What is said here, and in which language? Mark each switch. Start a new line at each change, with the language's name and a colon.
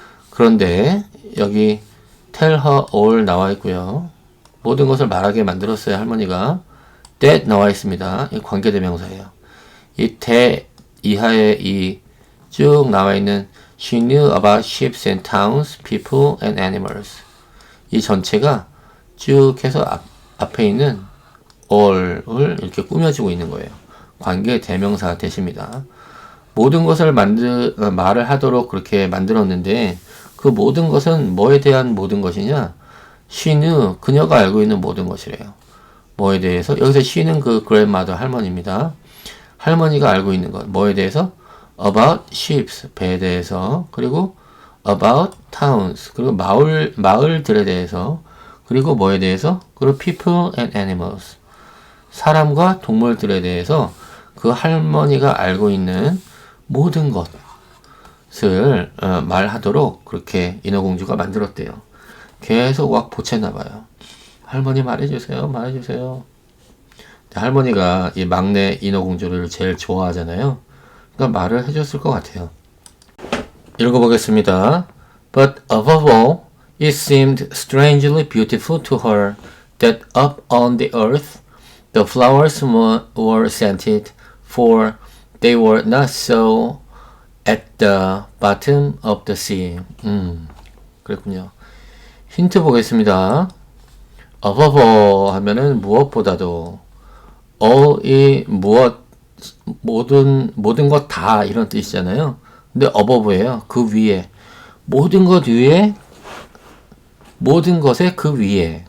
Korean: 그런데 여기
English: tell her all
Korean: 나와 있고요. 모든 것을 말하게 만들었어요. 할머니가. that 나와 있습니다. 이 관계대명사예요. 이 that 이하에 이 쭉 나와 있는
English: she knew about ships and towns, people and animals.
Korean: 이 전체가 쭉 해서 앞에 있는 all을 이렇게 꾸며주고 있는 거예요. 관계 대명사 대시입니다. 모든 것을 말을 하도록 그렇게 만들었는데 그 모든 것은 뭐에 대한 모든 것이냐?
English: she knew,
Korean: 그녀가 알고 있는 모든 것이래요. 뭐에 대해서? 여기서 she는 그 grandmother, 할머니입니다. 할머니가 알고 있는 것. 뭐에 대해서?
English: about ships,
Korean: 배에 대해서. 그리고
English: about towns,
Korean: 그리고 마을들에 대해서. 그리고 뭐에 대해서? 그리고
English: people and animals,
Korean: 사람과 동물들에 대해서 그 할머니가 알고 있는 모든 것을 말하도록 그렇게 인어공주가 만들었대요. 계속 막 보챘나봐요. 할머니 말해주세요. 말해주세요. 할머니가 이 막내 인어공주를 제일 좋아하잖아요. 그러니까 말을 해줬을 것 같아요. 읽어보겠습니다.
English: But above all, it seemed strangely beautiful to her that up on the earth the flowers were scented, for they were not so at the bottom of the sea.
Korean: 그랬군요. 힌트 보겠습니다. above all 하면은 무엇보다도, all이 모든 것 다 이런 뜻이잖아요. 근데 above예요. 그 위에. 모든 것 위에, 모든 것의 그 위에.